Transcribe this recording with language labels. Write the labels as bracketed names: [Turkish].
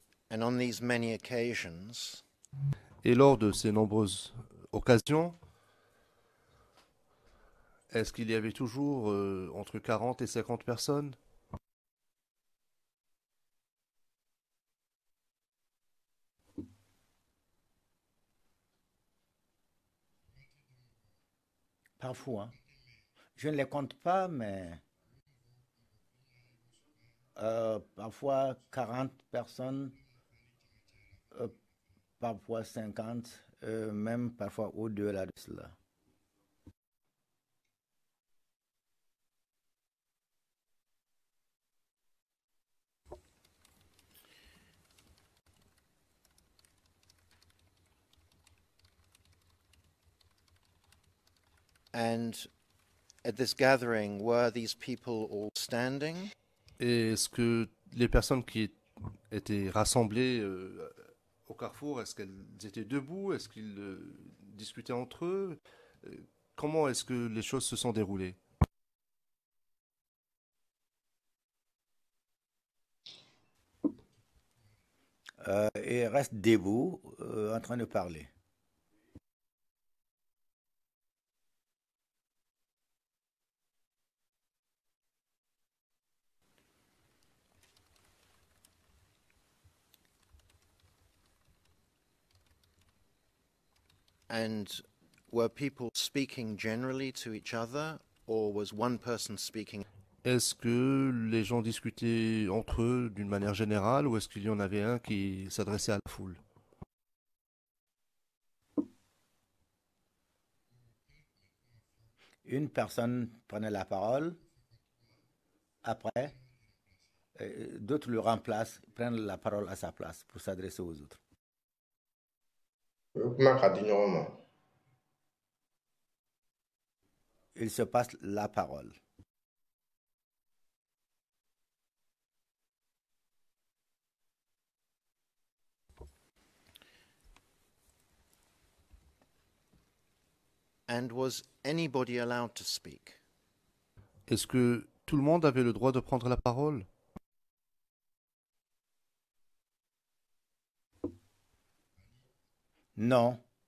[English] and on these many occasions [French] Et lors de ces nombreuses occasions, est-ce qu'il y avait toujours entre 40 et 50 personnes? Parfois. Je ne les compte pas, mais parfois 40 personnes, euh, parfois 50, même parfois au-delà de cela. [English] and at this gathering were these people all standing [French] Et est-ce que les personnes qui étaient rassemblées au carrefour, est-ce qu'elles étaient debout? Est-ce qu'ils discutaient entre eux? Comment est-ce que les choses se sont déroulées? Et restent debout en train de parler. [English] and were people speaking generally to each other or was one person speaking? [French] Est-ce que les gens discutaient entre eux d'une manière générale ou est-ce qu'il y en avait un qui s'adressait à la foule? Une personne prenait la parole. Après, d'autres le remplacent, prennent la parole à sa place pour s'adresser aux autres. [Bambara] kuma ka di ɲɔgɔn ma. [French] Ils se passent la parole. [English] And was anybody allowed to speak? [French] Est-ce que tout le monde avait le droit de prendre la parole? Non.